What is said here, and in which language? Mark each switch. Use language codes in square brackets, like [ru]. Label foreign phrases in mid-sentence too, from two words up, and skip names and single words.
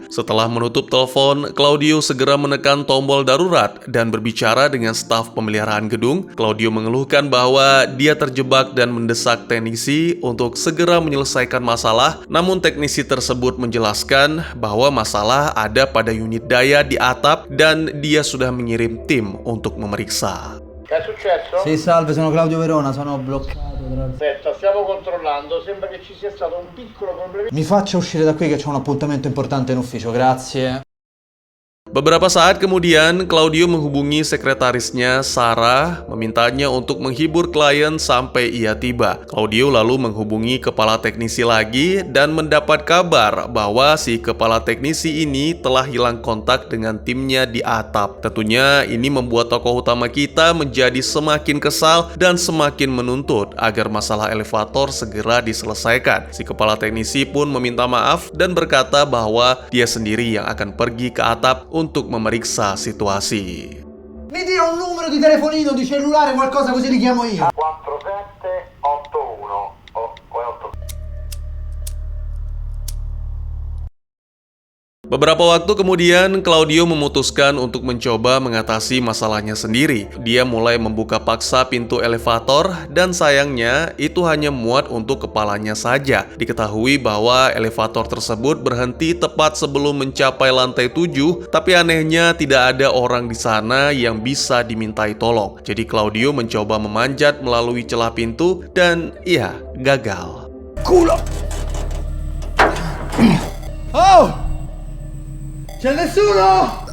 [id] Setelah menutup telepon, Claudio segera menekan tombol darurat dan berbicara dengan staf pemeliharaan gedung. Claudio mengeluhkan bahwa dia terjebak dan mendesak teknisi untuk segera menyelesaikan masalah. Namun teknisi tersebut menjelaskan bahwa masalah ada pada unit daya di atap dan dia sudah mengirim tim untuk memeriksa. [it] Che è successo? Sì, salve, sono Claudio Verona, sono bloccato. Aspetta, stiamo controllando, sembra che ci sia stato un piccolo problema. Mi faccia uscire da qui che c'ho un appuntamento importante in ufficio, grazie. [id] Beberapa saat kemudian, Claudio menghubungi sekretarisnya, Sarah, memintanya untuk menghibur klien sampai ia tiba. Claudio lalu menghubungi kepala teknisi lagi dan mendapat kabar bahwa si kepala teknisi ini telah hilang kontak dengan timnya di atap. Tentunya ini membuat tokoh utama kita menjadi semakin kesal dan semakin menuntut agar masalah elevator segera diselesaikan. Si kepala teknisi pun meminta maaf dan berkata bahwa dia sendiri yang akan pergi ke atap untuk memeriksa situasi. [it] Mi dia un numero di telefonino, di cellulare, qualcosa così li chiamo io. 4781 o 8. [id] Beberapa waktu kemudian, Claudio memutuskan untuk mencoba mengatasi masalahnya sendiri. Dia mulai membuka paksa pintu elevator dan sayangnya itu hanya muat untuk kepalanya saja. Diketahui bahwa elevator tersebut berhenti tepat sebelum mencapai lantai 7, tapi anehnya tidak ada orang di sana yang bisa dimintai tolong. Jadi Claudio mencoba memanjat melalui celah pintu dan ya, gagal. [it] Culo! Oh! C'è nessuno?